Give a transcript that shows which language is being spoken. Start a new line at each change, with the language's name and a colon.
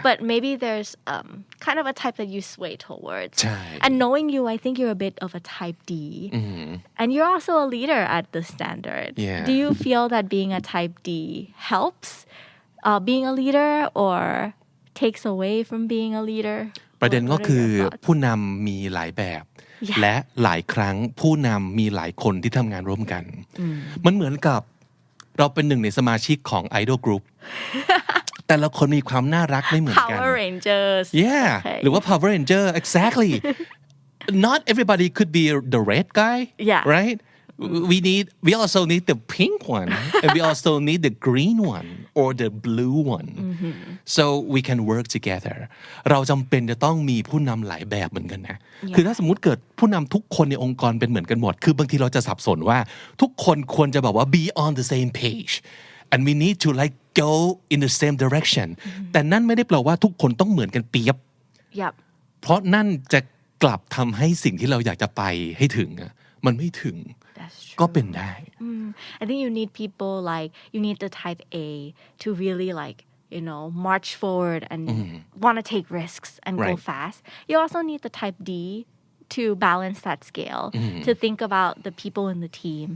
English: But maybe there's kind of a type that you sway towards.
Thai: ใช่
English: And knowing you, I think you're a bit of a type D. And you're also a leader at the standard. Yeah. Do you feel that being a type D helps being a leader or takes away from being a leader?
Thai: ประเด็นก็คือ
English: What are your thoughts?
Thai: ผู้นำมีหลายแบบ และหลายครั้งผู้นำมีหลายคนที่ทำงานร่วมกัน มันเหมือนกับเราเป็นหนึ่งในสมาชิกของ Idol Group แต่ละคนมีความน่ารักไม่เหมือนกัน
English: Power Rangers Yeah Okay.
Thai: หรือว่า
English: Power Ranger exactly not everybody could be the red guy Yeah. right we also need the pink one and we also need the green one or the blue one so we can work together
Thai: เราจำเป็นจะต้องมีผู้นำหลายแบบเหมือนกันนะคือถ้าสมมุติเกิดผู้นำทุกคนในองค์กรเป็นเหมือนกันหมดคือบางทีเราจะสับสนว่าทุกคนควรจะแบบว่า
English: be on the same page and we need to like go in the same direction
Thai: แต่นั่นไม่ได้แปลว่าทุกคนต้องเหมือนกันเปียบ
English: Yep.
Thai: เพราะนั่นจะกลับทำให้สิ่งที่เราอยากจะไปให้ถึงมันไม่ถึง
English: That's true.
Thai: ก็เป็นได้
English: I think you need people like you need the type A to really like march forward and want to take risks and go Right. fast. You also need the type D to balance that scale, to think about the people in the team.